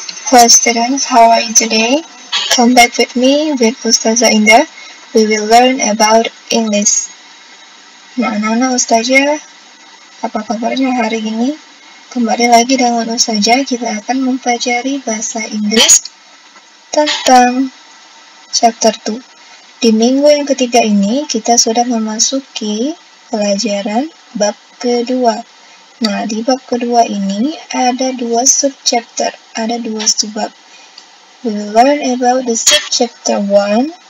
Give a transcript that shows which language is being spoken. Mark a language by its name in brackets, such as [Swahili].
[English] Hello students, how are you today? Come back with me with Ustazah Indah. We will learn about English. [Indonesian] Nah, anak-anak ustazah, apa kabarnya hari ini? Kembali lagi dengan ustazah, kita akan mempelajari bahasa Inggris tentang chapter 2. Di minggu yang ketiga ini kita sudah memasuki pelajaran bab kedua. Nah, di bab kedua ini ada dua subchapter, ada dua subbab. [English] We will learn about the subchapter 1.